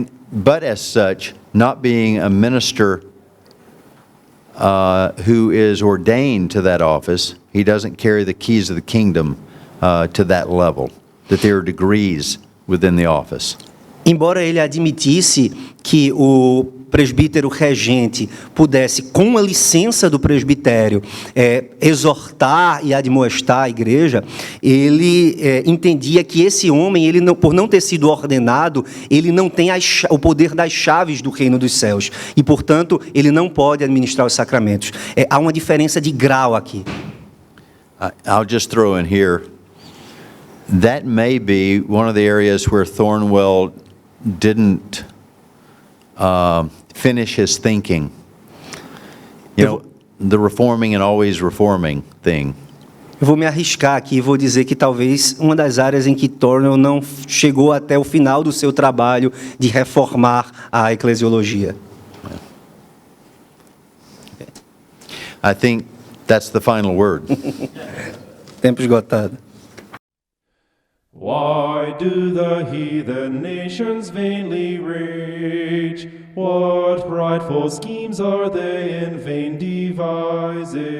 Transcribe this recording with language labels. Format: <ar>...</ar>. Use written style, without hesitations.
<en>but as such, not being a minister who is ordained to that office, he doesn't carry the keys of the kingdom to that level, that there are degrees within the office.</en> <pt>Embora ele admitisse que o presbítero regente pudesse, com a licença do presbitério, exortar e admoestar a igreja, ele entendia que esse homem, ele não, por não ter sido ordenado, ele não tem o poder das chaves do reino dos céus. E, portanto, ele não pode administrar os sacramentos. Há uma diferença de grau aqui.</pt> <en>I'll just throw in here, that may be one of the areas where Thornwell didn't finish his thinking. You know, the reforming and always reforming thing.</en> <pt>Eu vou me arriscar aqui e vou dizer que talvez uma das áreas em que Thornwell não chegou até o final do seu trabalho de reformar a eclesiologia.</pt> <en>I think that's the final word.</en> <pt>Tempo esgotado.</pt> <en>Why do the heathen nations vainly rage? What frightful schemes are they in vain devising?</en>